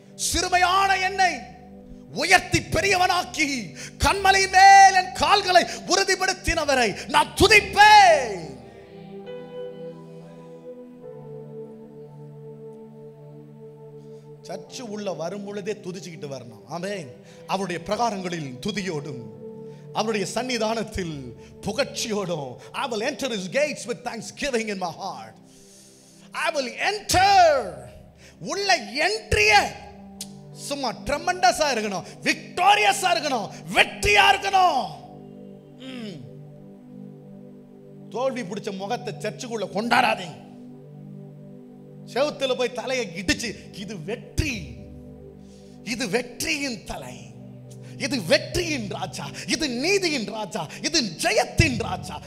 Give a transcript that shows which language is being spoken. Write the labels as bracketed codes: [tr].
[ta] சிறுமையான என்னை உயர்த்தி பெரியவனாக்கி கண்மலை மேல் என் கால்களை உறுதிப்படுத்தினவரை நான் துதிப்பேன். சர்ச்சு உள்ள வரும் பொழுதே துதிச்சுக்கிட்டு வரணும். ஆமென். அவருடைய பிரகாரங்களில் துதியோடும் அவருடைய சன்னிதானத்தில் புகழ்ச்சியோடும், [en] I will enter his gates with thanksgiving in my heart. I will enter. [ta] உள்ள என்ட்ரிய சும்மா ட்ரெமெண்டஸா இருக்கணும், விக்டோரியஸா இருக்கணும், வெற்றியா இருக்கணும். தோல்வி பிடிச்ச முகத்தை சர்ச்சுக்குள்ள கொண்டாடாதீங்க. செவுத்துல போய் தலையை இடிச்சு, இது வெற்றி, இது வெற்றியின் தலை, இது வெற்றியின் ராஜா, இது நீதியின் ராஜா, இது ஜெயத்தின் ராஜா.